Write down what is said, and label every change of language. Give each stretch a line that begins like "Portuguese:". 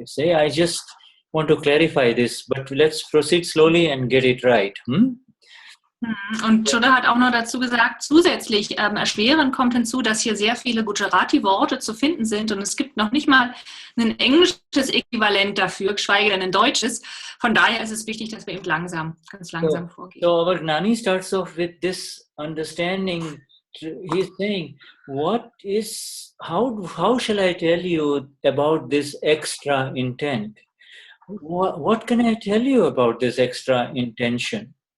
English: You see, I just want to clarify this, but let's proceed slowly and get it right.
German: Und Shuddha hat auch noch dazu gesagt, zusätzlich erschwerend kommt hinzu, dass hier sehr viele Gujarati-Worte zu finden sind und es gibt noch nicht mal ein englisches Äquivalent dafür, geschweige denn ein deutsches. Von daher ist es wichtig, dass wir eben ganz langsam vorgehen.
English: So our Gnani starts off with this understanding. He's saying, how shall I tell you about this extra intent? What can I tell you about this extra intention?